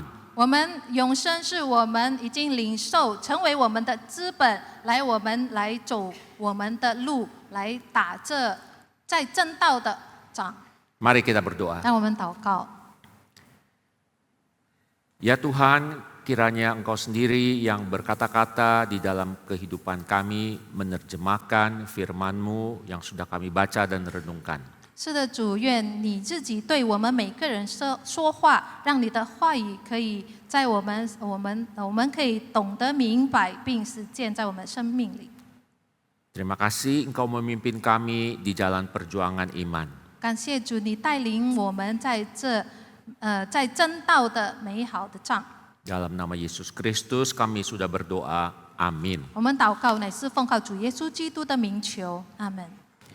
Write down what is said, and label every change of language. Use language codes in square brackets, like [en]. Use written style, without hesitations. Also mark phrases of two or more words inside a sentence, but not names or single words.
[zh] 我们永生是我们已经领受，成为我们的资本，我们来走我们的路，来打这在正道的仗。 [id] Mari kita berdoa. [zh] 让我们祷告。 [id] Ya Tuhan, kiranya Engkau sendiri yang berkata-kata di dalam kehidupan kami, menerjemahkan firman-Mu yang sudah kami baca dan renungkan. [zh] 是的，主，愿你自己对我们每个人说话，让你的话语可以在我们可以懂得明白，并实践在我们生命里。 [id] Terima kasih Engkau memimpin kami di jalan perjuangan iman. [zh] 感谢主，你带领我们在真道的美好的仗。 [id] Dalam nama Yesus Kristus kami sudah berdoa. Amin. [zh] 我们祷告乃是奉靠主耶稣基督的名求，阿门。